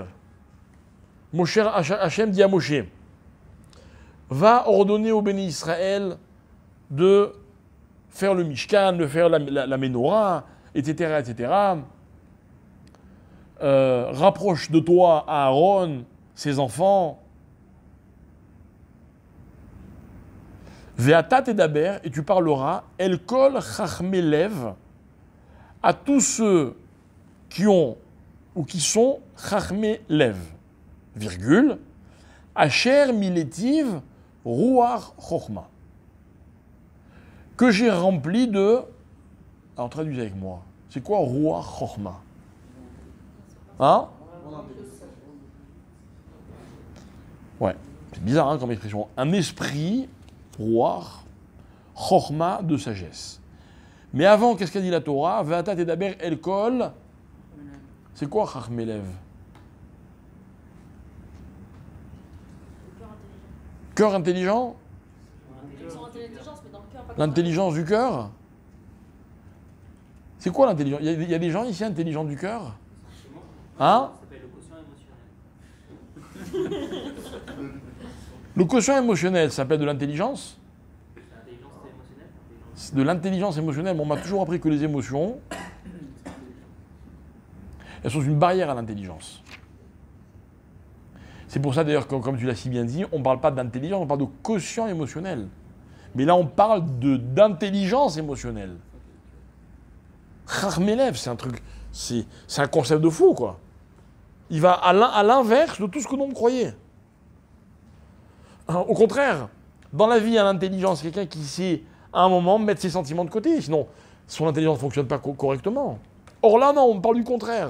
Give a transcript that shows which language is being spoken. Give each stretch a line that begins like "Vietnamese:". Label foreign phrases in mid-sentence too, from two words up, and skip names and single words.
French: Moshe Hachem dit à Moshe, va ordonner au béni Israël de faire le Mishkan, de faire la Menorah, etc., etc. Rapproche de toi Aaron, ses enfants.
Hebrew: ואתה תדבר,
French: et tu parleras,
Hebrew: אל כל חכמי לב,
French: à tous ceux qui ont ou qui sont
Hebrew: חכמי לב,
French: virgule,
Hebrew: אשר מלאתיו רוח חכמה,
French: que j'ai rempli de. Alors traduisez avec moi. C'est quoi
Hebrew: רוח חכמה?
French: Hein? Ouais, c'est bizarre hein, comme expression. Un esprit,
Hebrew: רוח, חכמה,
French: de sagesse. Mais avant, qu'est-ce qu'a dit la Torah?
Hebrew: ואתה תדבר אל כל.
French: C'est quoi
Hebrew: חכמי לב?
French: Cœur intelligent? L'intelligence du cœur? C'est quoi l'intelligence? Il y a des gens ici intelligents du cœur? Hein? Ça s'appelle le quotient émotionnel. Le quotient émotionnel s'appelle de l'intelligence? L'intelligence émotionnelle? De l'intelligence émotionnelle. Bon, on m'a toujours appris que les émotions, elles sont une barrière à l'intelligence. C'est pour ça d'ailleurs que, comme tu l'as si bien dit, on ne parle pas d'intelligence, on parle de quotient émotionnel. Mais là, on parle d'intelligence émotionnelle.
Hebrew: חכמי לב,
French: c'est un truc, c'est un concept de fou, quoi. Il va à l'inverse de tout ce que l'on croyait. Au contraire, dans la vie, l'intelligence, c'est quelqu'un qui sait, à un moment, mettre ses sentiments de côté. Sinon, son intelligence ne fonctionne pas correctement. Or là, non, on parle du contraire.